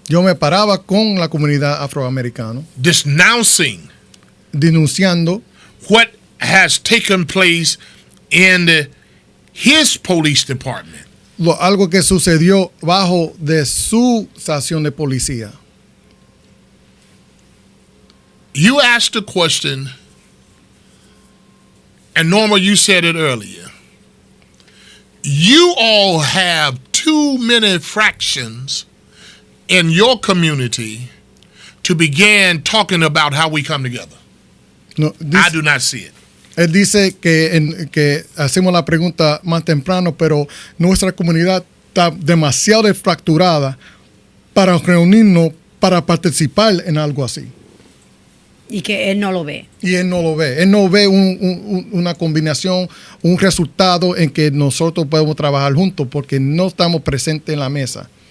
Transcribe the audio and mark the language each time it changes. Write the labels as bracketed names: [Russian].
[Spanish] yo me paraba con la comunidad afroamericana, [English] denouncing [Spanish] denunciando [English] what has taken place in his police department. [Spanish] algo que sucedió bajo de su estación de policía. [English] You asked the question, and Norma, you said it earlier. You all have too many fractions in your community to begin talking about how we come together. No, I do not see it. [Spanish] Él dice que hacemos la pregunta más temprano, pero nuestra comunidad está demasiado fracturada para reunirnos, para participar en algo así. Y que él no lo ve. Y él no lo ve. Él no ve una combinación, un resultado en que nosotros podemos trabajar juntos porque no estamos presentes en la mesa.